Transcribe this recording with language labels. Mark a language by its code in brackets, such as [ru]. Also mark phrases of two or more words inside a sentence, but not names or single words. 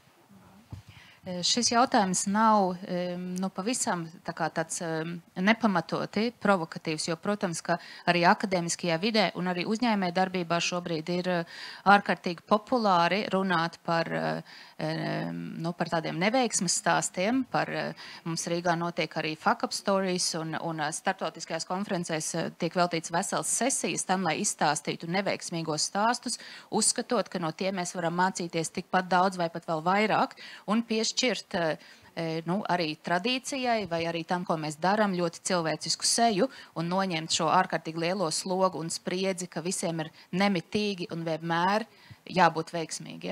[lv] Šis jautājums nav pavisam tāds nepamatoti provokatīvs, jo, protams, ka arī akadēmiskajā vidē un arī uzņēmē darbībā šobrīd ir ārkārtīgi populāri runāt par tādiem neveiksmes stāstiem. Mums Rīgā notiek arī [en] fuck up stories [lv] un starptautiskajās konferencēs tiek veltīts vesels sesijas tam, lai izstāstītu neveiksmīgos stāstus, uzskatot, ka no tiem mēs varam mācīties tikpat daudz vai pat vēl vairāk un piešķirt arī tradīcijai vai arī tam, ko mēs darām, ļoti cilvēcisku seju un noņemt šo ārkārtīgi lielo slogu un spriedzi, ka visiem ir nemitīgi un vienmēr jābūt veiksmīgiem.